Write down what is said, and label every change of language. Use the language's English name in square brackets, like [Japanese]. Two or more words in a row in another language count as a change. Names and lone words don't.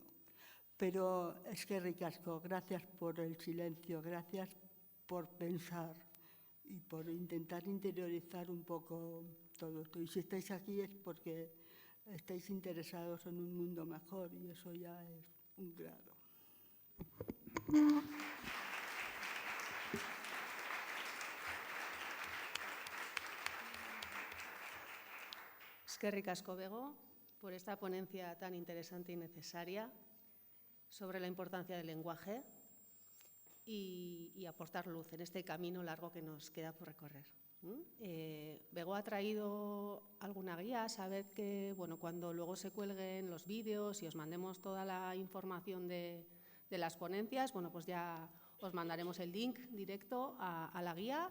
[Spanish] Pero es que ricasco, gracias por el silencio, gracias por pensar y por intentar interiorizar un poco todo esto. Y si estáis aquí es porque estáis interesados en un mundo mejor y eso ya es un grado. [Basque] Eskerrik asko, Bego, [Spanish] por esta ponencia tan interesante y necesaria sobre la importancia del lenguaje y aportar luz en este camino largo que nos queda por recorrer. Bego ha traído alguna guía, sabed que cuando luego se cuelguen los vídeos y os mandemos toda la información de las ponencias, pues ya os mandaremos el link directo a la guía.